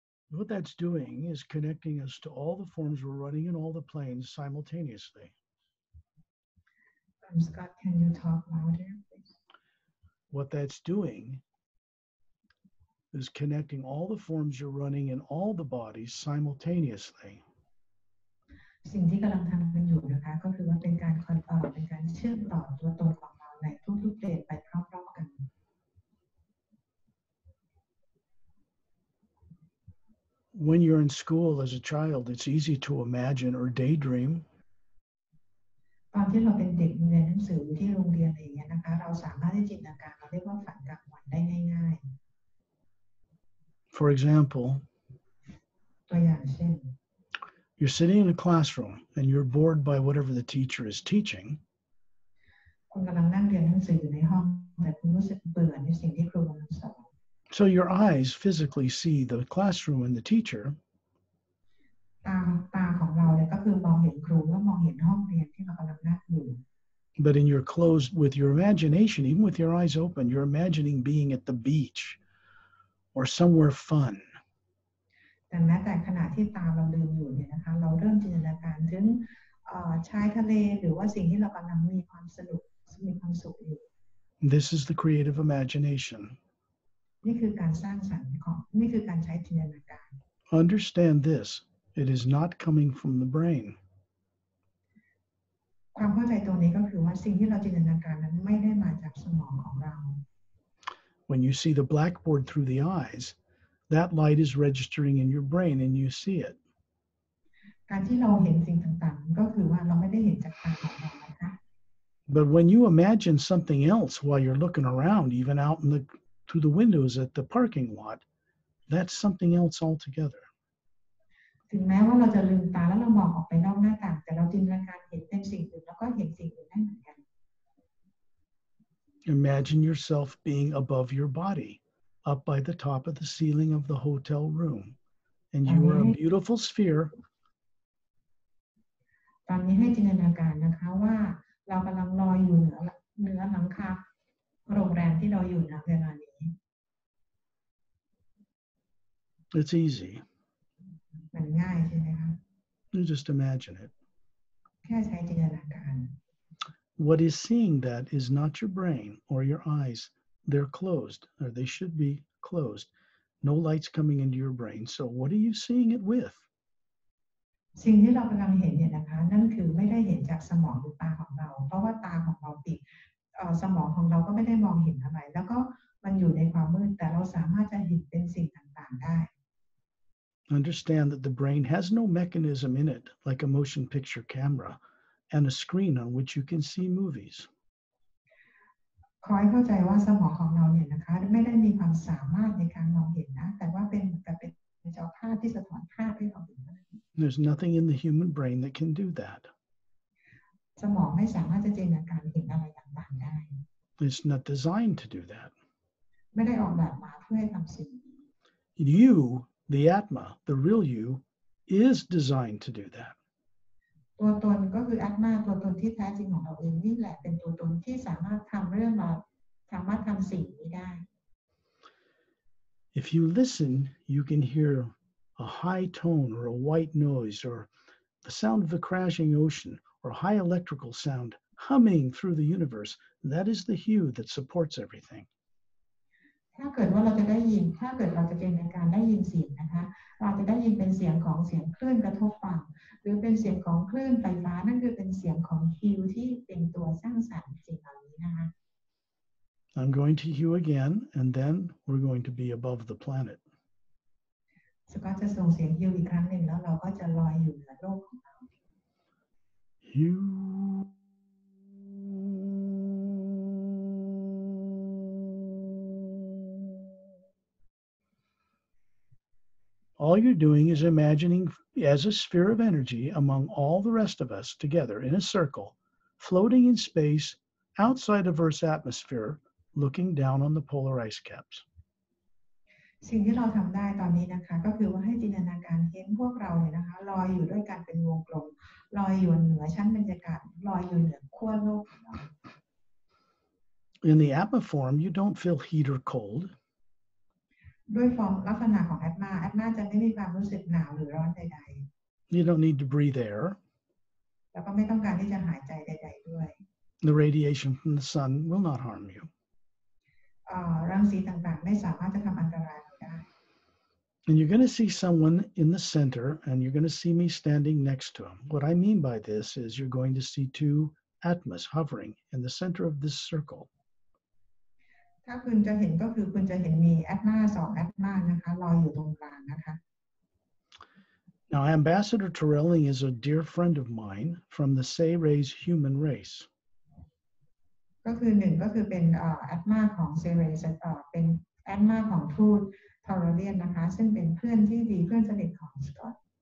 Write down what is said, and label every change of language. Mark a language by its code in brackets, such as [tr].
[en] What that's doing is connecting us to all the forms we're running in all the planes simultaneously. Scott, can you talk louder, please? What that's doing is connecting all the forms you're running in all the bodies simultaneously. [th] สิ่งที่กำลังทำกันอยู่นะ นะคะก็คือว่าเป็นการเชื่อมต่อตัวตนของเราในทุกๆเดทไปพร้อมๆกัน [en] When you're in school as a child, it's easy to imagine or daydream. [th] ตอนที่เราเป็นเด็กเรียนหนังสืออยู่ที่โรงเรียนอะไรอย่างเงี้ยนะคะเราสามารถที่จินตนาการเราเรียกว่าฝันกลางวันได้ง่าย [en] For example, [th] ๆตัวอย่างเช่น [en] you're sitting in a classroom and you're bored by whatever the teacher is teaching. [th] คุณกำลังนั่งเรียนหนังสืออยู่ในห้องแต่คุณรู้สึกเบื่อในสิ่งที่ครูกำลังสอน [en] So your eyes physically see the classroom and the teacher, [th] ตาของเราเนี่ยก็คือมองเห็นครูและมองเห็นห้องเรียนที่เรากำลังนั่งอยู่ [en] but in your closed, with your imagination, even with your eyes open, you're imagining being at the beach or somewhere fun. [th] แต่แม้แต่ขณะที่ตาเราลืมอยู่เนี่ยนะคะเราเริ่มจินตนาการถึงชายทะเลหรือว่าสิ่งที่เรากำลังมีความสนุกมีความสุขอยู่ [en] This is the creative imagination. [th] นี่คือการสร้างสรรค์ของนี่คือการใช้จินตนาการ [en] Understand this. It is not coming from the brain. [th] ความเข้าใจตรงนี้ก็คือว่าสิ่งที่เราจินตนาการนั้นไม่ได้มาจากสมองของเรา [en] When you see the blackboard through the eyes, that light is registering in your brain and you see it. [th] การที่เราเห็นสิ่งต่างๆก็คือว่าเราไม่ได้เห็นจากตาของเรานะคะ [en] But when you imagine something else while you're looking around, even out in through the windows at the parking lot, that's something else altogether. [th] ถึงแม้ว่าเราจะลืมตาแล้วเรามองออกไปนอกหน้าต่างแต่เราจินตนาการเห็นเป็นสิ่งอื่นแล้วก็เห็นสิ่งอื่นได้เหมือนกัน [en] Imagine yourself being above your body, up by the top of the ceiling of the hotel room, and you are a beautiful sphere. [th] ตอนนี้ให้จินตนาการนะคะว่าเรากำลังลอยอยู่เหนือหลังคาโรงแรมที่เราอยู่ณเวลานี้ [en] It's easy. [th] มันง่ายใช่ไหมคะ [en] You just imagine it. [th] แค่ใช้จินตนาการ [en] What is seeing that is not your brain or your eyes. They're closed, or they should be closed. No light's coming into your brain. So what are you seeing it with? [th] สิ่งที่เรากำลังเห็นเนี่ยนะคะนั่นคือไม่ได้เห็นจากสมองหรือตาของเราเพราะว่าตาของเราปิดสมองของเราก็ไม่ได้มองเห็นอะไรแล้วก็มันอยู่ในความมืดแต่เราสามารถจะเห็นเป็นสิ่งต่างๆได้ [en] Understand that the brain has no mechanism in it like a motion picture camera and a screen on which you can see movies. [th] ขอให้เข้าใจว่าสมองของเราเนี่ยนะคะไม่ได้มีความสามารถในการมองเห็นนะแต่ว่าเป็นจอภาพที่สะท้อนภาพให้เราเห็น [en] There's nothing in the human brain that can do that. [th] สมองไม่สามารถจะจินตนาการเห็นอะไรต่างๆได้ [en] It's not designed to do that. [th] ไม่ได้ออกแบบมาเพื่อให้ทำสิ่งนี้ [en] You, the Atma, the real you, is designed to do that. [th] ตัวตนก็คืออัตมาตัวตนที่แท้จริงของเราเองนี่แหละเป็นตัวตนที่สามารถทำเรื่องเราสามารถทำสิ่งนี้ได้ [en] If you listen, you can hear a high tone or a white noise or the sound of a crashing ocean or high electrical sound humming through the universe. That is the hue that supports everything. [th] ถ้าเกิดว่าเราจะได้ยินถ้าเกิดเราจะจินตนาการได้ยินเสียงนะคะเราจะได้ยินเป็นเสียงของเสียงคลื่นกระทบฟังหรือเป็นเสียงของคลื่นไฟฟ้านั่นคือเป็นเสียงของฮิวที่เป็นตัวสร้างสรรค์สิ่งเหล่านี้นะคะ [en] I'm going to hue again, and then we're going to be above the planet. [th] สก็จะส่งเสียงฮิวอีกครั้งหนึ่งแล้วเราก็จะลอยอยู่เหนือโลกของเรา [en] Hue. All you're doing is imagining as a sphere of energy among all the rest of us together in a circle, floating in space outside of Earth's atmosphere, looking down on the polar ice caps. [th] สิ่งที่เราทำได้ตอนนี้นะคะก็คือว่าให้จินตนาการเห็นพวกเราเนี่ยนะคะลอยอยู่ด้วยกันเป็นวงกลมลอยอยู่เหนือชั้นบรรยากาศลอยอยู่เหนือขั้วโลกของเรา [en] In the Atma form, you don't feel heat or cold. [th] ด้วยฟอร์มลักษณะของแอตมาจะไม่มีความรู้สึกหนาวหรือร้อนใด [en] You don't need to breathe air. [th] ๆแล้วก็ไม่ต้องการที่จะหายใจใดๆด้วย [en] The radiation from the sun will not harm you. [th] รังสีต่างๆไม่สามารถจะทำอันตรายเราได้ [en] And you're going to see someone in the center, and you're going to see me standing next to him. What I mean by this is you're going to see two Atmas hovering in the center of this circle. [th] ถ้าคุณจะเห็นก็คือคุณจะเห็นมีแอตมาสองแอตมานะคะลอยอยู่ตรงกลางนะคะ [en] Now, Ambassador Torelli is a dear friend of mine from the Seres human race. [th] ก็คือหนึ่งก็คือเป็นแอตมาของเซเรสเป็นแอตมาของทูตทอร์เรียนนะคะซึ่งเป็นเพื่อนที่ดีเพื่อนสนิทของสกอต